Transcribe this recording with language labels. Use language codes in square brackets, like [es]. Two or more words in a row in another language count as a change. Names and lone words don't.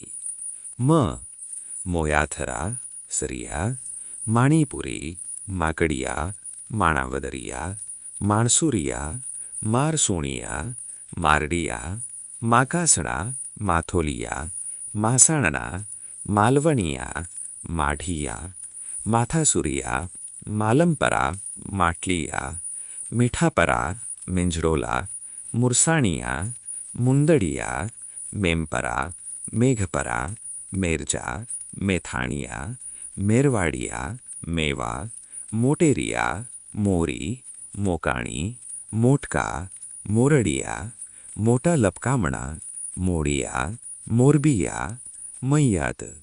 [gu] મ મોયાથરા, સરિયા, માણીપુરી, માકડિયા, માણાવદરિયા, માણસુરિયા, મારસોણિયા, મારડિયા, માકાસણા, માથોલિયા, માસાણના, માલવણિયા, માઢિયા, માથાસુરિયા, માલમપરા, માટલિયા, મીઠાપરા, मिंजरोला, मुरसाणिया, मुंदड़िया, मेमपरा, मेघपरा, मेरजा, मेथाणिया, मेरवाड़िया, मेवा, मोटेरिया, मोरी, मोकाणी, मोटका, मोरडिया, मोटा लपकामणा, मोड़िया, मोरबिया, मय्याद।